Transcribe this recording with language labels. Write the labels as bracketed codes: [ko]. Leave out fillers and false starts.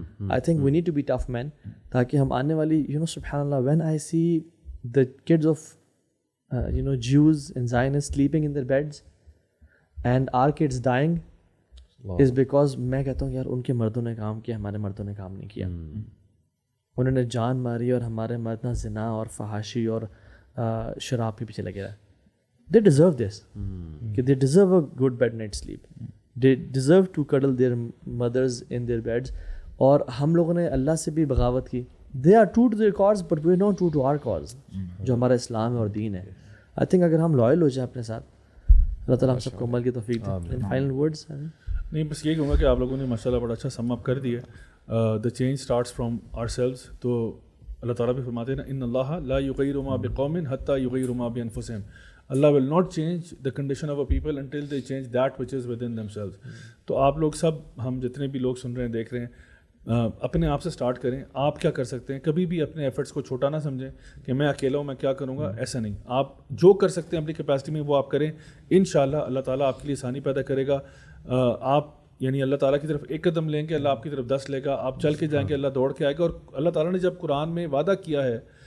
[en] I think we need to be tough men, [ur] تاکہ ہم آنے والی سبحان اللہ, [en] when I see the kids of Jews and Zionists sleeping in their beds and our kids dying is because [ur] میں کہتا ہوں یار ان کے مردوں نے کام کیا, ہمارے مردوں نے کام نہیں کیا. انہوں نے جان ماری اور ہمارے مرد نہ زنا اور فحاشی اور شراب کے پیچھے لگے رہے. [en] they deserve this, کہ they deserve a good bed night sleep, they deserve to cuddle their mothers in their beds. [ur] اور ہم لوگوں نے اللہ سے بھی بغاوت کی. [en] They are true to their cause, but we are not true to our cause, [ur] جو ہمارا اسلام ہے اور دین ہے. [en] I think [ur] اگر ہم لائل ہو جائیں اپنے ساتھ, اللہ تعالیٰ ہم سب کو عمل کی توفیق دے. [en] final words [ur] نہیں, بس یہ کہوں گا کہ آپ لوگوں نے ماشاءاللہ بڑا اچھا سم اپ کر دیا. [en] The change starts from ourselves. [ur] تو اللہ تعالیٰ بھی فرماتے ہیں نا, [ar] ان اللہ لا یغیر ما بقوم حتی یغیر ما بانفسہم. [en] Allah will not change the condition of a people until they change that which is within themselves. [ur] تو آپ لوگ سب, ہم جتنے بھی لوگ سن رہے ہیں, دیکھ رہے ہیں, اپنے آپ سے سٹارٹ کریں. آپ کیا کر سکتے ہیں, کبھی بھی اپنے ایفرٹس کو چھوٹا نہ سمجھیں کہ میں اکیلا ہوں, میں کیا کروں گا, ایسا نہیں. آپ جو کر سکتے ہیں اپنی کیپیسٹی میں وہ آپ کریں. انشاءاللہ اللہ تعالیٰ آپ کے لیے آسانی پیدا کرے گا. آپ یعنی اللہ تعالیٰ کی طرف ایک قدم لیں گے, اللہ آپ کی طرف 10 لے گا. آپ چل کے جائیں گے, اللہ دوڑ کے آئے گا. اور اللہ تعالیٰ نے جب قرآن میں وعدہ کیا ہے